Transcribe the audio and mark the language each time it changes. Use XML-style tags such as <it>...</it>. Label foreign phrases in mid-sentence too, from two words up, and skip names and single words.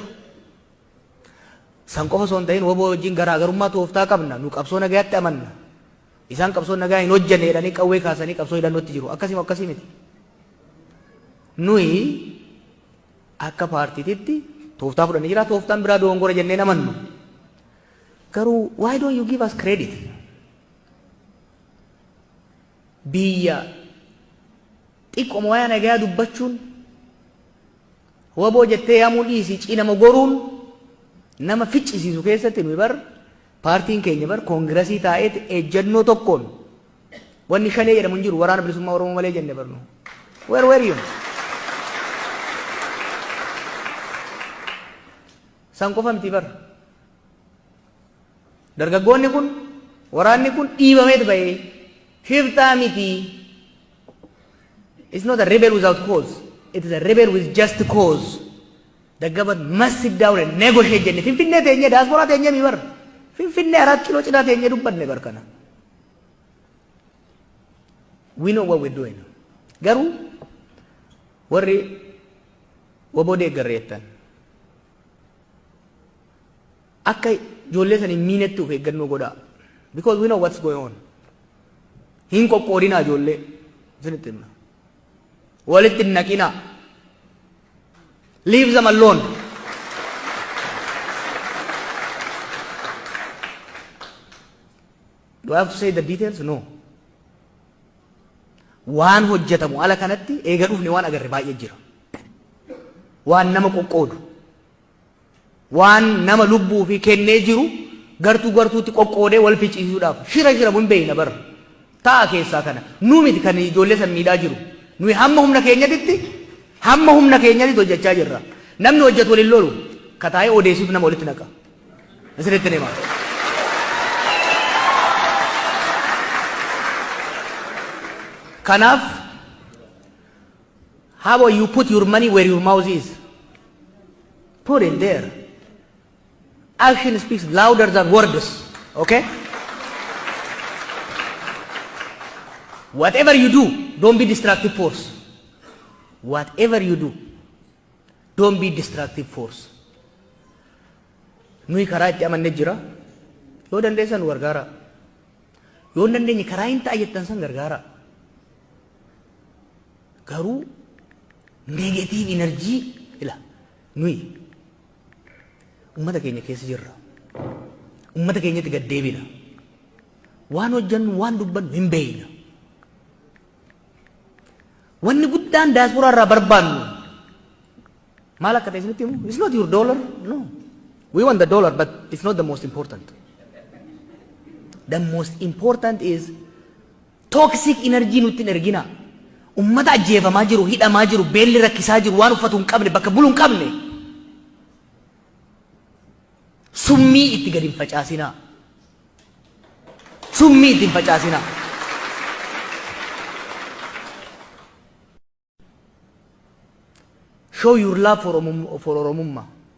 <om>San qofa osoo hin ta'in waboo wajjin garaagarummaa tooftaa qabna. Nu qabsoo nagayaatti amanna. Isaan qabsoo nagaa hin hojjenne jedhanii qawwee kaasanii qabsoo hidhannootti jiru. Akkasii miti. Nuyi akka paartiititti tooftaa fudhanii jira. Tooftaan biraa dogongora jennee amannu.</om> <en>Garuu why don't you give us credit?</en> <om>Biyya xiqqooma waa'ee nagayaa dubbachuun waboo jettee yaamuu dhiisii cinama goruun nama ficcisiisu keessatti nuyi bar paartiin keenya bar koongirasii taa'eeti ejjennoo tokkoon wanni shanee jedhamu hin jiru waraana bilisummaa Oromoo malee jenne barnu.</om> <en>Where were you?</en> <om>San qofa miti bar. Dargaggoonni kun waraanni kun dhiibameet bahee shiftaa miti.</om> <en>It's not a rebel without cause. It is a rebel with just cause. The government must sit down and negotiate jenne. Finfinnee teenye diaspora teenye mi bar. Finfinnee 4 kilo cinaa teenye dubbanne bar kana. We know what we're doing.</en> <om>Garuu warri waboo deeggarreettan akka ijoollee san hin miinetti of eeggannoo godhaa.</om> <en>Because we know what's going on.</en> <om>Hin qoqqoodinaa ijoollee. Isinitti himna. Walitti hin naqinaa.</om> <en>Leave them alone. Do I have to say the details? No.</en> <om>Waan hojjetamu ala kanatti eega dhufne waan agarre baay'ee jira. Waan nama qoqqoodu. Waan nama lubbuu fi kennee jiru gartuutti qoqqoodee wal ficcisiisuudhaaf shira jiramu hin beekna bara. Ta'a keessaa kana. Nu miti kan ijoollee san miidhaa jiru. Nuyi hamma humna keenyatti hojjechaa jirra. Namni hojjetu waliin lolu kataa'ee odeessiif nama walitti naqa. Asirratti neema.</om> <en>Kanaaf how about you put your money where your mouth is? Put it there. Action speaks louder than words. Okay? Whatever you do, don't be destructive force. Whatever you do, don't be destructive force.</en> <om>Nuyi karaa itti amannee jira. Yoo dandeessan gargaara. Yoo dandeenye karaa hin ta'a jettan san gargaara. Garuu</om> <en>negative energy</en> <om>ila nuyi ummata keenya keessa jirra. Ummata keenyatti gad deebina. Waan hojjannu waan dubbannu hin beekna. Wanni guddaan diaspora irraa barbaannu maal akka ta'e isinitti himu?</om> <en>It's not your dollar. No. We want the dollar, but it's not the most important. The most important is toxic energy</en> <om>nutti hin ergina. Ummata ajjeefamaa jiru, hidhamaa jiru, beelli rakkisaa jiru, waan uffatu hin qabne, bakka bulu hin qabne. Summii itti gadi hin facaasinaa. Summii itti hin facaasinaa.</om> <en>Show your love for Oromummaa.</en>